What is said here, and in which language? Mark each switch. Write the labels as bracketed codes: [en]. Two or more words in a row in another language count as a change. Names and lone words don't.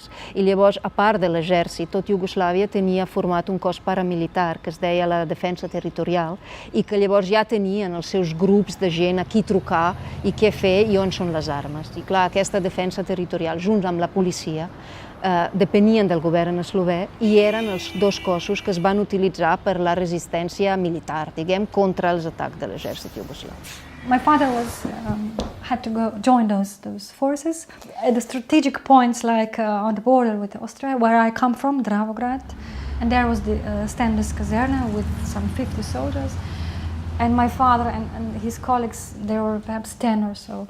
[ca] I llavors, a part de l'exèrcit, tot Iugoslàvia tenia format un cos paramilitar que es deia la defensa territorial i que llavors ja tenien els seus grups de gent a qui trucar i què fer i on són les armes. I clar, aquesta defensa territorial, junts amb la policia, depenien del govern eslovè i eren els dos cossos que es van utilitzar per la resistència militar, diguem, contra els atacs de l'exèrcit iugoslau. [en] My father had to join those forces at the strategic points, like on the border with Austria, where I come from, Dravograd, and there was the Stendes Kaserne with some 50 soldiers, and my father and his colleagues, they were perhaps 10 or so.